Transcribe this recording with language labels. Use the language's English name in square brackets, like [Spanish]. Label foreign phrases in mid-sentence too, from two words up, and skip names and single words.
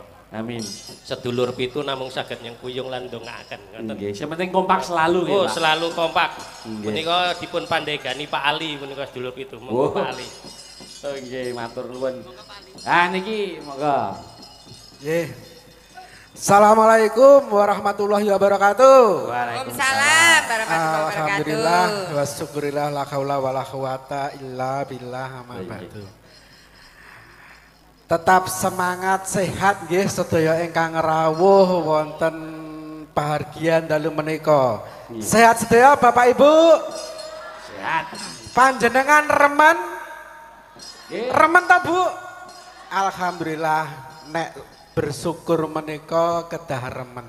[Javanese] Amin. Sedulur pitu namung saged nyengkuyung lan ndongaaken ngoten. Nggih, sing penting kompak selalu nggih, Oh, Pak. selalu kompak. Nggih. Punika dipun pandegani Pak Ali punika sedulur pitu. Monggo Pak Ali. Oh nggih, matur nuwun. Ah niki monggo. Nggih. [Arabic] السلام عليكم ورحمة الله وبركاته. وعليكم السلام ورحمة الله وبركاته. الحمد لله والشكر لله لا حول ولا قوة إلا بالله أما بعد. [Javanese] Tetap semangat sehat nggih sedaya ingkang rawuh wonten pahargyan dalu menika. Sehat sedaya Bapak Ibu? Sehat. Panjenengan remen? Nggih. Remen ta Bu? Alhamdulillah nek bersyukur menika kedah remen.